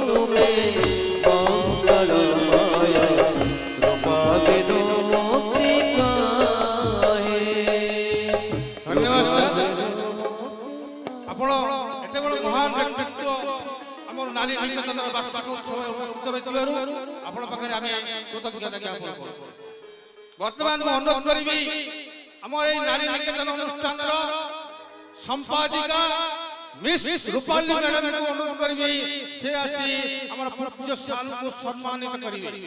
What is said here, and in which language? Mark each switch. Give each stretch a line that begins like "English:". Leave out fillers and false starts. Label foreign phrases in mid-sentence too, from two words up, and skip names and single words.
Odia: ମେ ମଙ୍ଗଳମୟ କୃପା ବିନୁ ମୁକ୍ତି କାହେ। ଧନ୍ୟବାଦ ସାର। ଆପଣ ଏତେ ବଡ଼ ମହାନ ବ୍ୟକ୍ତିତ୍ୱ ଆମର ନାରୀ ନିକେତନର ବାର୍ଷିକ ଉତ୍ସବରେ ଉପସ୍ଥିତ ରହିଥିବାରୁ ଆପଣଙ୍କ ପାଖରେ ଆମେ କୃତଜ୍ଞତା ଜ୍ଞାପନ କରୁ। ବର୍ତ୍ତମାନ ମୁଁ ଅନୁରୋଧ କରିବି ଆମର ଏଇ ନାରୀ ନିକେତନ ଅନୁଷ୍ଠାନର ସମ୍ପାଦିକା ମିସ୍ ରୂପାଲି ମ୍ୟାଡାମଙ୍କୁ ଅନୁରୋଧ କରିବି ସେ ଆସି ଆମର ପୂଜ୍ୟ ସାଲକୁ ସମ୍ମାନିତ କରିବେ।